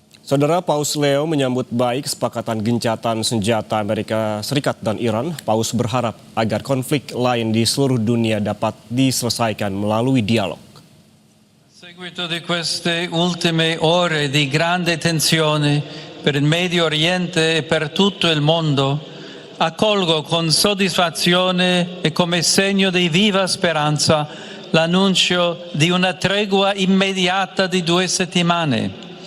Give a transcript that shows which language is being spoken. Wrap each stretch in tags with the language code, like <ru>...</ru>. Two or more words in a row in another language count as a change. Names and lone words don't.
<id>Saudara, Paus Leo menyambut baik kesepakatan gencatan senjata Amerika Serikat dan Iran. Paus berharap agar konflik lain di seluruh dunia dapat diselesaikan melalui dialog.</id> <it>Seguito di queste ultime ore di grande tensione per il Medio Oriente e per tutto il mondo, accolgo con soddisfazione e come segno di viva speranza l'annuncio di una tregua immediata di 2 settimane.</it>